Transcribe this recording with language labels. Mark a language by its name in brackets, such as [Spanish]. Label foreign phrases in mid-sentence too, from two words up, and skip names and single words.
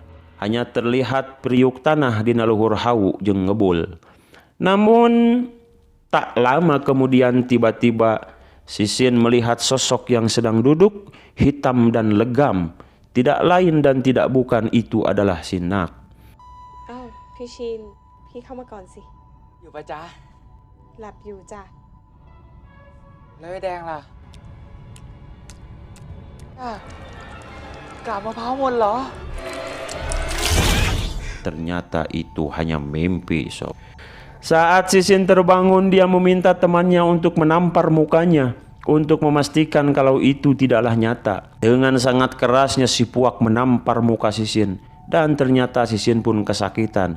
[Indonesian] Hanya terlihat periuk tanah di [Sundanese] naluhur hawu jeung ngebul. [Indonesian] Namun tak lama kemudian tiba-tiba si Sin melihat sosok yang sedang duduk hitam dan legam. Tidak lain dan tidak bukan itu adalah si Nak. [Thai] อ้าวพี่ชิน พี่เข้ามาก่อนสิ อยู่ปะจ๊ะ หลับอยู่จ้ะ แล้วไอ้แดงล่ะกลับมะพร้าวหมดเหรอ [Indonesian] Ternyata itu hanya mimpi, sob. Saat si Sin terbangun, dia meminta temannya untuk menampar mukanya untuk memastikan kalau itu tidaklah nyata. Dengan sangat kerasnya si Puak menampar muka si Sin dan ternyata si Sin pun kesakitan.